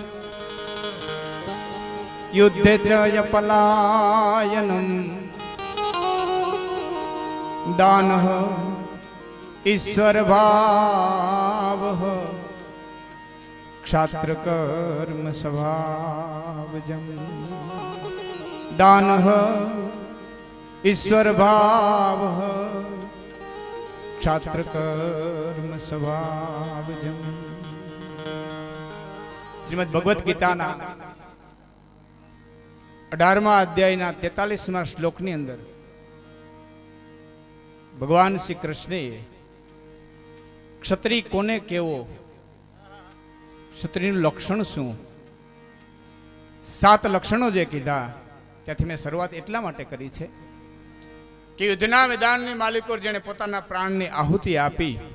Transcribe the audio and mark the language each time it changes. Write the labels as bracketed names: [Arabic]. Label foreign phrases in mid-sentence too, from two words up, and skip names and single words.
[Sanskrit] युद्धे च यपलायनम दानः ईश्वर भावः क्षात्र कर्म स्वभावजम्. दानः ईश्वर भावः क्षात्र कर्म स्वभावजम. [Gujarati] श्रीमद् भगवत गीताના 18મા અધ્યાયના 43મા શ્લોકની અંદર ભગવાન શ્રી કૃષ્ણએ ક્ષત્રિય કોને કેવો, ક્ષત્રિયનું લક્ષણ શું, 7 લક્ષણો જે કીધા ત્યાંથી મેં શરૂઆત એટલા માટે કરી છે કે યુદ્ધના મેદાનની માલિકો જેણે પોતાના પ્રાણની આહુતિ આપી